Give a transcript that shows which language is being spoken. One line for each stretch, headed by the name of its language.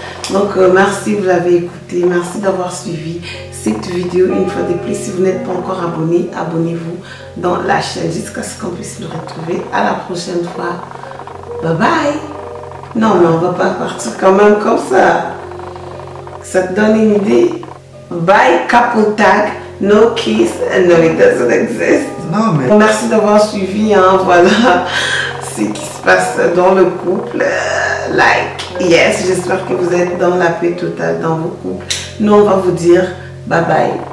French: Donc, merci, vous l'avez écouté. Merci d'avoir suivi cette vidéo. Une fois de plus, si vous n'êtes pas encore abonné, abonnez-vous dans la chaîne jusqu'à ce qu'on puisse nous retrouver. À la prochaine fois. Bye bye. Non, mais on va pas partir quand même comme ça. Ça te donne une idée? Bye, couple tag.
English: No kiss and no, it doesn't exist.
French: Non, mais... Merci d'avoir suivi, hein, voilà. ce qui se passe dans le couple. Yes, j'espère que vous êtes dans la paix totale dans vos couples. Nous, on va vous dire bye bye.